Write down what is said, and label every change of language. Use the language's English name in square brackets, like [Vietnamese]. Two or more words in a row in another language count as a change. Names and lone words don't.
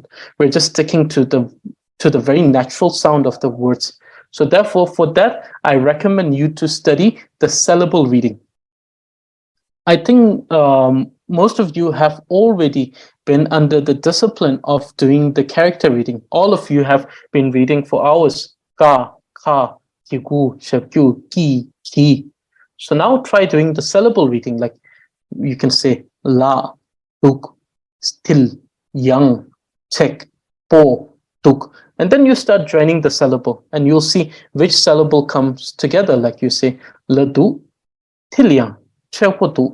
[English] We're just sticking to the very natural sound of the words. So therefore, for that, I recommend you to study the syllable reading. I think most of you have already been under the discipline of doing the character reading. All of you have been reading for hours. Ka, ka, kigu, shakyu, ki, ki. So now try doing the syllable reading. Like you can say la, tuk, still, yang, tek, po, tuk. And then you start joining the syllable, and you'll see which syllable comes together. Like you say ladu, tilyang, chepotu.